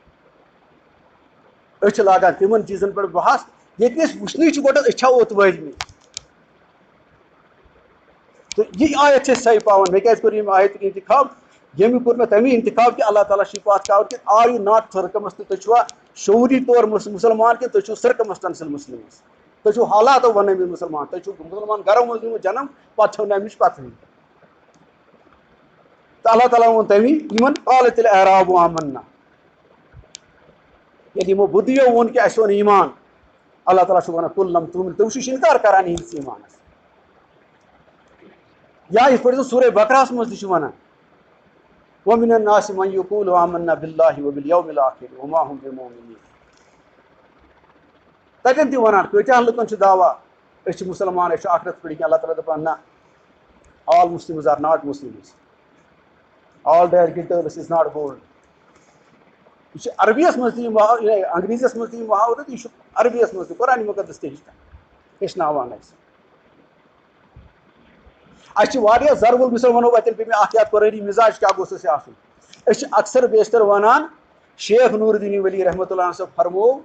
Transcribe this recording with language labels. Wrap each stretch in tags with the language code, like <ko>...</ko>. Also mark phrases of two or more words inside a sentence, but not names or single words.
<ks>أسۍ چھِ لاگان تِمن چیٖزن پٮ۪ٹھ بحث ییٚتہِ أسۍ وٕچھنٕے چھِ گۄڈٕ أسۍ چھا اوٚت وٲتمٕتۍ تہٕ یہِ آیت چھِ أسۍ صحیح پاوان مےٚ کیازِ کوٚر ییٚمہِ آیتُک اِنتِخاب ییٚمیُک کوٚر مےٚ تَمی اِنتِخاب کہِ اللہ تعالیٰ چھِ یہِ کَتھ کَوَر کہِ</ks> <en>are you not circumstance</en> <ks>تُہۍ چھُوا شعوٗری طور مُسلمان کِنہٕ تُہۍ چھِو</ks> <en>circumstantial Muslims</en> <ks>تُہۍ چھِو حالاتو بَنٲومٕتۍ مُسلمان تُہۍ چھِو مُسلمان گرو منٛز نیوٗمُت جنم پَتہٕ چھو نہٕ اَمِچ پَتہٕے تہٕ اللہ تعالیٰ ووٚن تَمی یِمن</ks> <ar>قالت الاعراب آمنا</ar> <ks>ییٚلہِ یِمو بُدھِیو ووٚن کہِ اَسہِ اوٚن ایٖمان اللہ تعالیٰ چھُ وَنان</ks> <ar>قُل لم تؤمنوا</ar> <ks>تُہۍ چھِو اِنکار کران یِہِنٛدِس ایٖمانَس یا یِتھ پٲٹھۍ زَن سورہ بقرہَس منٛز تہِ چھُ وَنان</ks> <ar>وَمِنَ النَّاسِ مَن یَقوٗلُ آمَنَّا بِاللہِ وَبِالْیَوْمِ الْآخِرِ وَمَا هُم بِمُؤْمِنِیٖن</ar> <ks>تَتٮ۪ن تہِ وَنان کۭتیاہ لُکن چھُ دعوا أسۍ چھِ مُسلمان أسۍ چھِ آخرت پٔرِتھ اللہ تعالیٰ دَپان نہ</ks> <en>all Muslims are not Muslims all that glitters is not gold</en> <ks>یہ عربیس منٛز تہِ یِم انگریٖزیَس منٛز تہِ یِم محاورٕ تہٕ یہِ چھُ عربیَس منٛز تہِ قرآنِ مُقدس تہِ ہیٚچھناوان اَسہِ چھِ واریاہ ضربُل مِثال وَنو اَتٮ۪ن پیٚیہِ مےٚ اکھ یاد قرٲری مِزاج کیٛاہ گوٚژھ اَسہِ آسُن أسۍ چھِ اکثر بیشتر وَنان شیخ نوٗر الدیٖن ؤلی رحمتہ اللہ صٲب فرموو</ks>